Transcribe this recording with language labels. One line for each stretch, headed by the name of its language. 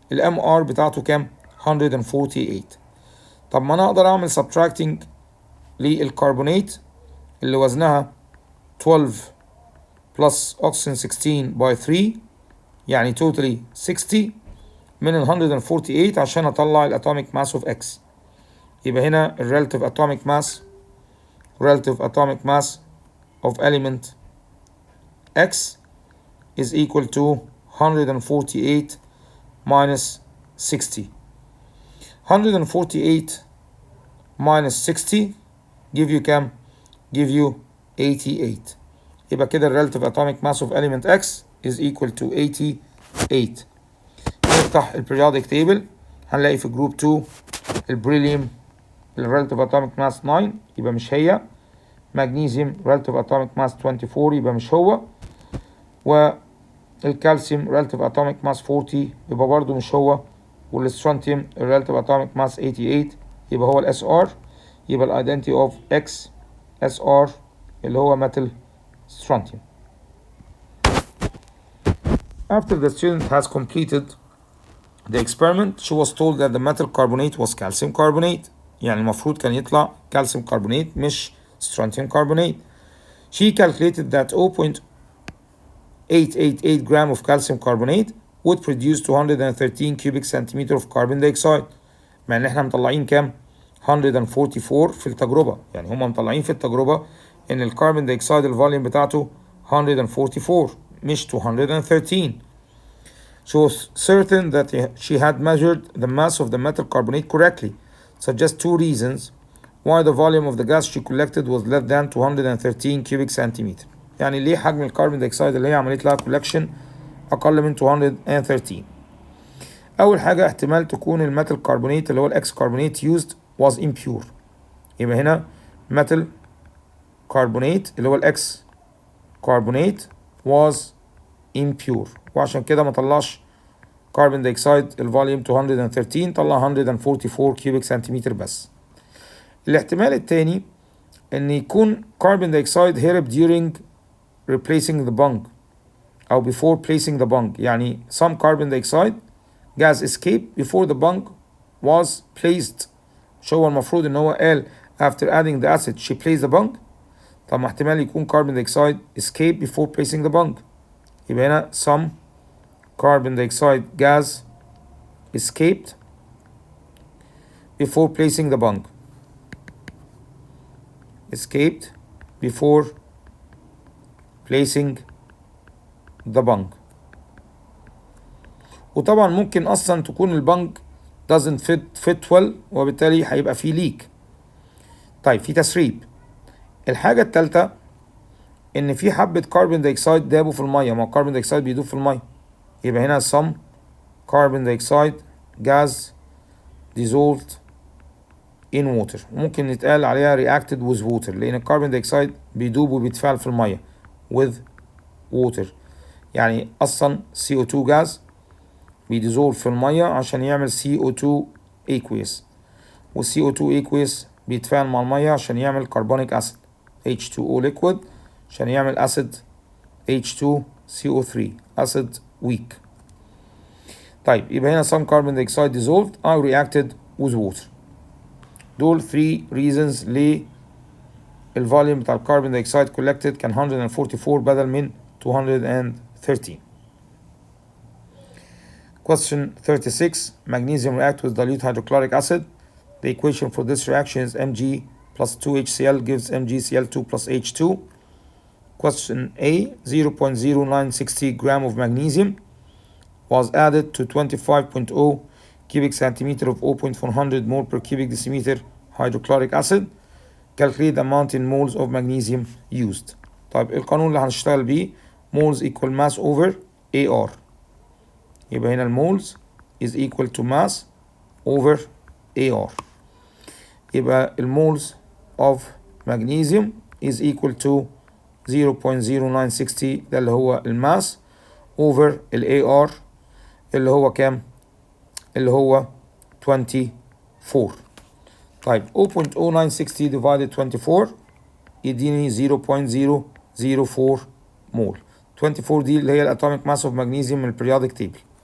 Arabic: الام ار بتاعته كام؟ 148. طب ما انا اقدر اعمل subtracting للكربونات اللي وزنها 12
English: plus oxygen 16 by 3
Arabic: يعني totally 60 من ال 148 عشان اطلع الاتوميك ماس
English: of X. يبقى هنا ال relative atomic mass of element X is equal to 148 minus 60. 148 minus 60 give you
Arabic: كام؟
English: give you 88. يبقى كده ال relative atomic mass of element X is equal to 88.
Arabic: نفتح ال periodic table هنلاقي في جروب 2 البريليوم ال relative atomic mass 9 يبقى مش هي. مغنيسيوم
English: relative atomic mass
Arabic: 24 يبقى مش هو. والكالسيوم relative atomic mass 40 يبقى برضو مش هو. والسترونتيوم relative atomic mass 88 يبقى هو الاس ار. يبقى
English: الايدنتي of X S R
Arabic: اللي هو
English: metal strontium. After the student has completed the experiment she was told that the metal carbonate was calcium carbonate.
Arabic: يعني المفروض كان يطلع calcium carbonate مش strontium carbonate.
English: She calculated that 0.888 gram of calcium carbonate would produce 213 cubic centimeter of carbon dioxide.
Arabic: مع ان احنا مطلعين كام؟ 144 في التجربة. يعني هم مطلعين في التجربة ان الكربون دايوكسيد الفوليوم بتاعته 144 مش 213.
English: She was certain that she had measured the mass of the metal carbonate correctly. Suggest two reasons why the volume of the gas she collected was less than 213 cubic centimeter.
Arabic: يعني ليه حجم الكربون دايوكسيد اللي هي عملت لها collection أقل من 213؟ أول حاجة احتمال تكون الميتال كربونات اللي هو الإكس كربونات
English: used was impure.
Arabic: يبقى هنا metal carbonate اللي هو الإكس كربونات
English: was impure
Arabic: وعشان كده ما طلعش كربون دايوكسيد الفوليوم 213 طلع 144 كيوبيك سنتيمتر بس. الاحتمال الثاني ان يكون كربون دايوكسيد هرب
English: during replacing the bung
Arabic: او
English: before placing the bung.
Arabic: يعني
English: some carbon dioxide gas escaped before the bung was placed.
Arabic: شو هو المفروض ان هو قال
English: after adding the acid she placed the bung. طب ما احتمال يكون carbon dioxide escaped before placing the bung. يبقى هنا some carbon dioxide gas escaped before placing the bung. Escaped before placing the bung.
Arabic: وطبعا ممكن اصلا تكون البنج
English: doesn't fit well
Arabic: وبالتالي هيبقى فيه ليك. طيب في تسريب. الحاجة الثالثة ان في حبة كربون دايوكسيد دابوا في المية. ما هو الكربون دايوكسيد بيدوب في المية.
English: يبقى هنا some carbon dioxide gas dissolved in water.
Arabic: ممكن يتقال عليها
English: reacted with water
Arabic: لأن الكربون دايوكسيد بيدوب وبيتفاعل في المية
English: with water.
Arabic: يعني أصلا CO2 gas بيديزولف في المية عشان يعمل CO2 aqueous وال CO2 aqueous بيتفاعل مع المية عشان يعمل carbonic acid H2O liquid عشان يعمل
English: acid H2CO3 acid weak.
Arabic: طيب يبقى هنا
English: some carbon dioxide dissolved or reacted with water.
Arabic: دول
English: 3 reasons
Arabic: ليه الفوليوم بتاع الكربون دايوكسيد collected كان 144 بدل من 213.
English: Question 36. Magnesium react with dilute hydrochloric acid. The equation for this reaction is Mg plus 2HCl gives MgCl2 plus H2. Question A. 0.0960 gram of magnesium was added to 25.0 cubic centimeter of 0.400 mole per cubic decimeter hydrochloric acid. Calculate the amount in moles of magnesium used.
Arabic: طيب القانون اللي هنشتغل بيه
English: moles equal mass over AR.
Arabic: يبقى هنا
English: المولز is equal to mass over AR.
Arabic: يبقى المولز of magnesium is equal to 0.0960 ده اللي هو الماس over ال AR اللي هو كام؟ اللي هو 24. طيب 0.0960
English: divided 24
Arabic: يديني 0.004 مول. 24 دي اللي هي الاتوميك ماس اوف مغنيسيوم من البريودك تيبل.